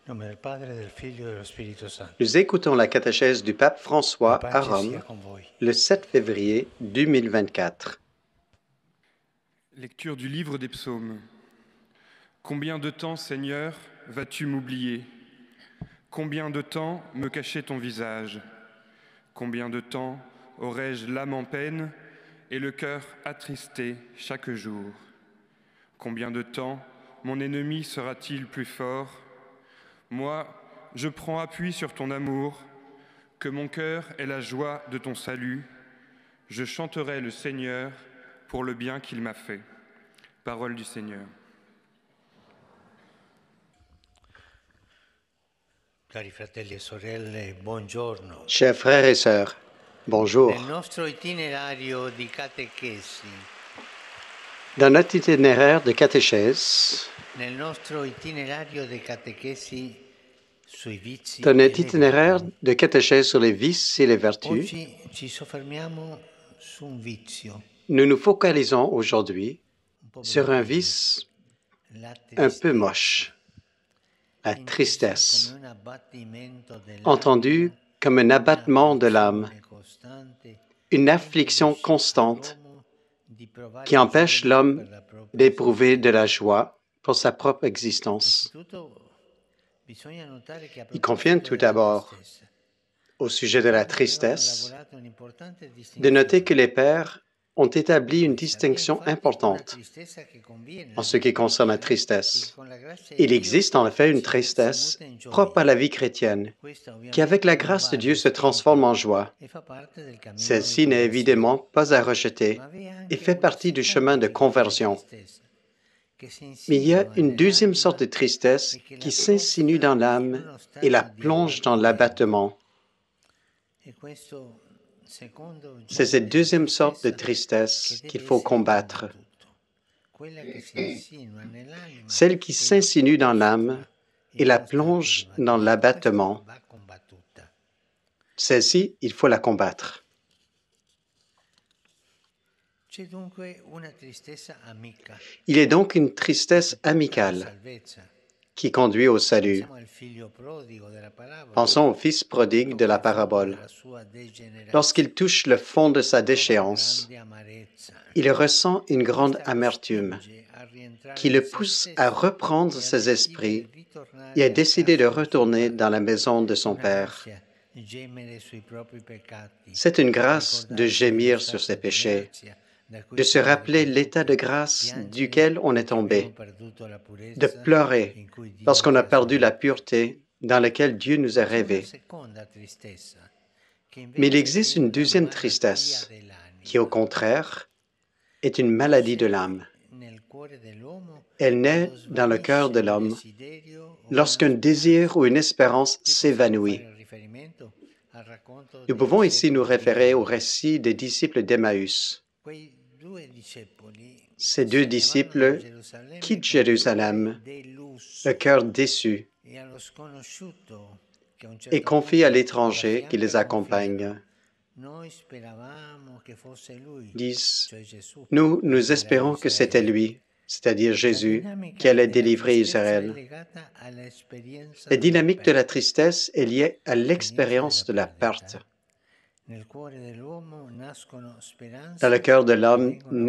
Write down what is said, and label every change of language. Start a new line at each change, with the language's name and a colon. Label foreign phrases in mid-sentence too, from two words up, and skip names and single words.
Italian: nome del Padre, del Figlio e dello Spirito Santo.
French: Nous écoutons la catéchèse du pape François
Italian: La
French: à
Italian: pace
French: Rome
Italian: sia con voi.
French: le 7 février 2024. Lecture du livre des psaumes. Combien de temps, Seigneur, vas-tu m'oublier? Combien de temps me cacher ton visage? Combien de temps aurai-je l'âme en peine et le cœur attristé chaque jour? Combien de temps mon ennemi sera-t-il plus fort? Moi, je prends appui sur ton amour, que mon cœur ait la joie de ton salut. Je chanterai le Seigneur pour le bien qu'il m'a fait. Parole du Seigneur.
Italian: Cari fratelli e sorelle, buongiorno.
French: Chers frères et sœurs, bonjour.
Italian: Nel nostro itinerario di catechesi,
French: Dans notre itinéraire de catéchèse,
Italian: nel nostro itinerario di catechesi sui vizi
French: dans
Italian: e
French: notre
Italian: le
French: itinéraire
Italian: virtù,
French: de catéchèse sur les vices et les vertus,
Italian: oggi ci soffermiamo su un vizio,
French: nous nous focalisons aujourd'hui
Italian: un po'
French: sur un
Italian: bruttino,
French: vice
Italian: la
French: un peu
Italian: tristezza,
French: moche, la
Italian: intesa
French: tristesse,
Italian: come un abbattimento dell'animo,
French: entendu comme un abattement de l'âme,
Italian: un'afflizione costante
French: une
Italian: che
French: affliction
Italian: impedisce
French: constante
Italian: all'uomo di provare
French: qui empêche
Italian: gioia
French: l'homme
Italian: per la propria
French: d'éprouver de la
Italian: esistenza.
French: joie pour sa propre existence.
Italian: Innanzitutto bisogna notare che a
French: Il convient
Italian: proposito
French: tout
Italian: della
French: d'abord,
Italian: tristezza,
French: au sujet de
Italian: i
French: la
Italian: padri avevano
French: tristesse,
Italian: lavorato un'importante
French: de noter
Italian: distinzione.
French: que les pères ont établi une
Italian: Poiché vi è
French: distinction
Italian: infatti una
French: importante
Italian: tristezza che conviene
French: en
Italian: alla
French: ce qui
Italian: vita
French: concerne la
Italian: cristiana e
French: tristesse.
Italian: che con la grazia di
French: Il
Italian: Dio
French: existe en effet une
Italian: si
French: tristesse
Italian: muta in
French: propre à
Italian: gioia.
French: la vie chrétienne,
Italian: Questa
French: qui avec la
Italian: ovviamente non
French: grâce
Italian: va
French: de Dieu se
Italian: respinta
French: transforme en joie.
Italian: e fa parte del cammino di
French: Celle-ci n'est
Italian: conversione.
French: évidemment pas à rejeter
Italian: Ma vi è
French: et
Italian: anche
French: fait
Italian: una
French: partie du
Italian: seconda
French: chemin de
Italian: tipologia di
French: conversion.
Italian: tristezza che si
French: Mais il y a
Italian: insinua
French: une deuxième
Italian: nell'anima
French: sorte de tristesse
Italian: e che la
French: qui s'insinue
Italian: sposta
French: dans
Italian: in
French: l'âme
Italian: uno
French: et la
Italian: stato di
French: plonge dans
Italian: abbattimento.
French: l'abattement.
Italian: E questo secondo
French: C'est
Italian: genere
French: cette
Italian: di
French: deuxième sorte de
Italian: tristezza che
French: tristesse qu'il
Italian: deve
French: faut
Italian: essere
French: combattre,
Italian: combattuto, quella che si insinua nell'anima
French: celle qui
Italian: e la
French: s'insinue dans l'âme
Italian: prostra
French: et
Italian: in
French: la
Italian: uno stato di
French: plonge dans
Italian: abbattimento. Questa
French: l'abattement.
Italian: va combattuta.
French: Celle-ci, il faut la combattre.
Italian: C'è dunque una tristezza amica
French: Il est donc une tristesse
Italian: che porta alla
French: amicale
Italian: salvezza.
French: qui conduit au salut.
Italian: Pensiamo al figlio prodigo della parabola.
French: Pensons au fils prodigue de la parabole.
Italian: Della sua degenerazione,
French: Lorsqu'il touche le fond de sa
Italian: prova
French: déchéance,
Italian: grande amarezza.
French: il ressent une grande
Italian: Questa lo
French: amertume
Italian: spinge a rientrare
French: qui
Italian: in
French: le
Italian: se
French: pousse
Italian: stesso
French: à reprendre
Italian: e a
French: ses
Italian: decidere
French: esprits
Italian: di tornare
French: et à
Italian: a
French: décider de
Italian: casa del suo
French: retourner
Italian: padre.
French: dans la maison de son
Italian: Una
French: Père.
Italian: grazia gemere sui propri peccati,
French: C'est une grâce de
Italian: ricordarsi dello
French: gémir sur
Italian: stato
French: ses
Italian: di
French: péchés,
Italian: grazia da cui
French: de se
Italian: siamo
French: rappeler l'état de
Italian: ricaduti,
French: grâce
Italian: piangere
French: duquel on est
Italian: perché abbiamo
French: tombé,
Italian: perduto la
French: de
Italian: purezza
French: pleurer
Italian: in cui Dio
French: lorsqu'on
Italian: ci
French: a
Italian: ha
French: perdu la
Italian: salvati.
French: pureté dans laquelle Dieu nous a
Italian: Ma c'è una
French: rêvés.
Italian: seconda tristezza che
French: Mais il
Italian: invece
French: existe
Italian: è
French: une
Italian: una
French: deuxième
Italian: malattia
French: tristesse qui, au
Italian: dell'anima.
French: contraire, est une maladie de l'âme.
Italian: Nasce nel cuore dell'uomo
French: Elle naît
Italian: quando
French: dans le cœur
Italian: svanisce
French: de
Italian: un
French: l'homme
Italian: desiderio o una
French: lorsqu'un
Italian: speranza.
French: désir ou une espérance
Italian: Qui possiamo
French: s'évanouit.
Italian: fare riferimento al racconto
French: Nous
Italian: dei
French: pouvons ici nous
Italian: discepoli di
French: référer au
Italian: Emaús.
French: récit des disciples d'Emmaüs.
Italian: Quei due discepoli
French: Ces
Italian: se
French: deux
Italian: ne vanno da
French: disciples
Italian: Gerusalemme
French: quittent
Italian: con il cuore
French: Jérusalem,
Italian: deluso
French: le cœur déçu,
Italian: e allo sconosciuto che a un
French: et
Italian: certo
French: confient à
Italian: punto
French: l'étranger qui les
Italian: l'affianca
French: accompagne.
Italian: confiano: noi speravamo che fosse lui,
French: Disent,
Italian: cioè Gesù,
French: nous
Italian: a liberare
French: espérons que c'était
Italian: Israele.
French: lui, c'est-à-dire
Italian: La
French: Jésus, qui
Italian: dinamica
French: allait
Italian: della
French: délivrer
Italian: tristezza è
French: Israël.
Italian: legata all'esperienza
French: La
Italian: della
French: dynamique de la
Italian: perdita.
French: tristesse est liée à
Italian: L'esperienza
French: l'expérience de
Italian: della
French: la perte.
Italian: perdita. Nel cuore dell'uomo nascono
French: Dans le
Italian: speranze
French: cœur de
Italian: che
French: l'homme
Italian: vengono a